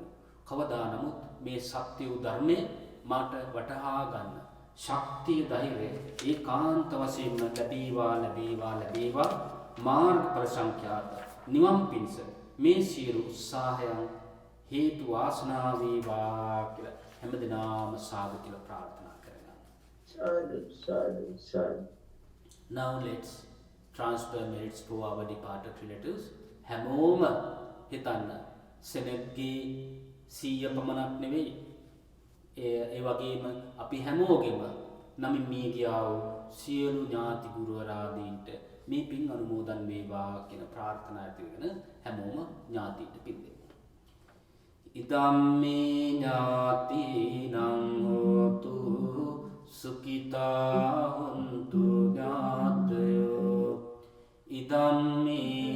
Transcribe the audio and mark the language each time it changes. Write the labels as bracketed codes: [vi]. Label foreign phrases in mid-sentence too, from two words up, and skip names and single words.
[si] කවදා නමුත් මේ සත්‍ය වූ ධර්මයේ මාට වටහා ගන්න ශක්තිය ධෛර්යය ඒකාන්ත වශයෙන්ම ලැබේවා මාර්ගඵල සංඛ්‍යාත නිවන් පිණිස මේ සියලු උත්සාහයන් හේතු වාසනා වේවා කියලා හැමදෙනාම සාදු කියලා ප්‍රාර්ථනා කරගන්න. Sadhu. [en] Now let's transfer merits to our departed relatives. [si] හැමෝම හිතන්න සෙනග්ගේ 100 පමණක් නෙවෙයි. ඒ වගේම අපි හැමෝගෙම නමින් මිය ගියා වූ සියලු ඥාති ගුරුවරයාදීන්ට මේ පින් අනුමෝදන් වේවා කියන ප්‍රාර්ථනා ඇතිවගෙන හැමෝම ඥාතිට පින් දෙමු. [pi] ඉදම්මේ ඥාතිනං හෝතු සුඛිතා හොන්තු ඥාතයෝ ඉදම්මේ